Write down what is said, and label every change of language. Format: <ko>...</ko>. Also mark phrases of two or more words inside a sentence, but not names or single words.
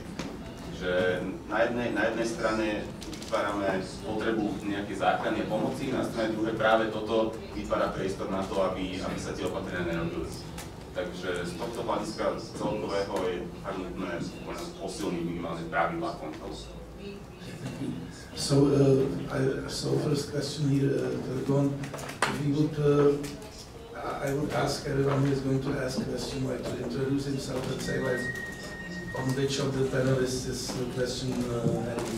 <sk>Že na jednej strane vytvárame potrebu nejakej záchrany a pomoci, na strane druhej práve toto vytvára priestor na to, aby sa tie opatrenia nerobili. Takže z tohto hľadiska celkového je tak nutné posilniť minimálne pravidlá kontrolu.</sk> <en>So first question here, I would ask everyone who is going to ask a question to introduce himself and say on which of the panelists is the question heading.</en>